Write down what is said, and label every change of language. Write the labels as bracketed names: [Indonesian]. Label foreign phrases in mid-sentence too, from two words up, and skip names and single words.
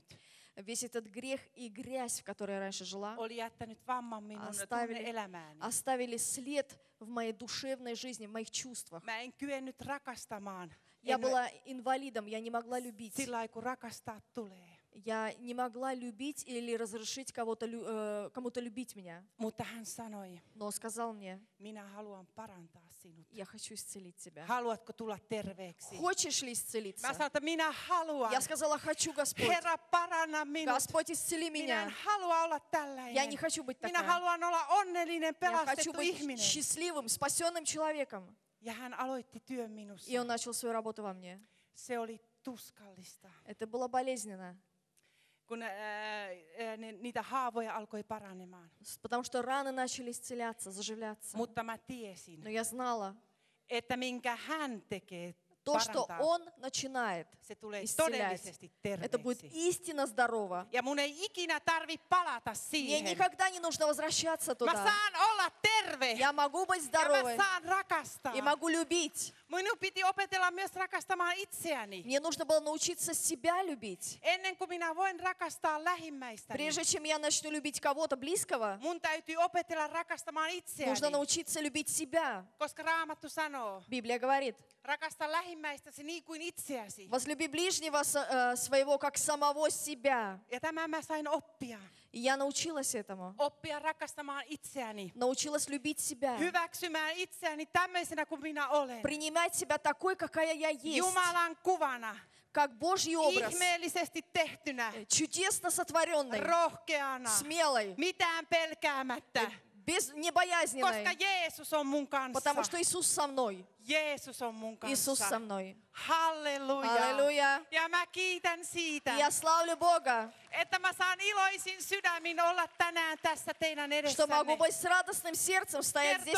[Russian] весь этот грех и грязь, в которой я раньше жила, [Finnish] oli jättänyt vamman minun [Russian] Оставили. [Finnish] tunne-elämääni. [Russian] оставили след в моей душевной жизни, в моих чувствах. [Finnish] Mä en kyennyt rakastamaan [Russian] Я была инвалидом, я не могла любить. [Finnish] sillä lailla, kun rakastaa tulee. [Russian] Я не могла любить или разрешить кому-то любить меня. [Finnish] Mutta hän sanoi, [Russian] Но он сказал мне: [Finnish] minä haluan parantaa sinut. [Russian] я хочу исцелить тебя. [Finnish] Haluatko tulla terveeksi? [Russian] Хочешь ли исцелиться? [Finnish] Mä sanoin, että minä haluan. [Russian] Я сказала: хочу, Господь. [Finnish] Herra, paranna minut. [Russian] Господь, исцели [Finnish] Minä en [Russian] меня. [Finnish] halua olla [Russian] Я [Finnish] tällainen. [Russian] не хочу быть [Finnish] Minä [Russian] такая. [Finnish] haluan olla onnellinen, [Russian] Я хочу [Finnish] pelastettu [Russian] быть [Finnish] ihminen. [Russian] счастливым, спасенным человеком. [Finnish] Ja hän aloitti työn minussa. [Russian] И он начал свою работу во мне. [Finnish] Se oli tuskallista, [Russian] Это было болезненно, [Finnish] kun niitä haavoja alkoi paranemaan. [Russian] потому что rаны начали исцеляться, заживляться. [Finnish] Mutta mä tiesin, [Russian] Но я знала, [Finnish] että minkä hän tekee [Russian] то, что [Finnish] parantaa, [Russian] он начинает, [Finnish] se tulee [Russian] исцелять, [Finnish] todellisesti [Russian] это будет [Finnish] terveeksi. [Russian] истинно здорово. [Finnish] Ja mun ei ikinä tarvi palata [Russian] Мне [Finnish] siihen. [Russian] никогда не нужно возвращаться [Finnish] Mä [Russian] туда. [Finnish] saan olla terve [Russian] Я могу быть [Finnish] ja mä [Russian] здоровой [Finnish] saan rakastaa. [Russian] и могу любить. [Finnish] Minun piti opetella myös rakastamaan itseäni. [Russian] Мне нужно было научиться себя любить. [Finnish] Ennen kuin minä voin rakastaa lähimmäistäni, [Russian] Прежде чем я начну любить кого-то близкого, [Finnish] mun täytyy opetella rakastamaan itseäni. [Russian] нужно научиться любить себя. [Finnish] Koska Raamattu sanoo, [Russian] Библия говорит: [Finnish] rakasta lähimmäistäsi niin kuin itseäsi. [Russian] возлюби ближнего своего, как самого себя. [Finnish] Ja tämän mä sain oppia. [Russian] И я научилась этому. [Finnish] Oppia rakastamaan itseäni. [Russian] Научилась любить себя. [Finnish] Hyväksymään itseäni tämmöisenä kuin minä olen. [Russian] Принимать себя такой, какая я есть. [Finnish] Jumalan kuvana. [Russian] Как Божий образ. [Finnish] Ihmeellisesti tehtynä. [Russian] Чудесно сотворенной. [Finnish] Rohkeana. [Russian] Смелой. [Finnish] Mitään pelkäämättä. [Russian] Не боязненной. [Finnish] Koska Jeesus on mun kanssa. [Russian] Потому что Иисус со мной. [Finnish] Jeesus on mun [Russian] Иисус со [Finnish] kanssa. [Russian] mной. [Finnish] Halleluja. [Russian] Аллилуйя. [Finnish] Ja mä kiitän siitä, [Russian] И я славлю Бога, [Finnish] että mä saan iloisin sydämin olla tänään tässä teidän [Russian] что могу [Finnish] edessänne. [Russian] быть с радостным сердцем стоять здесь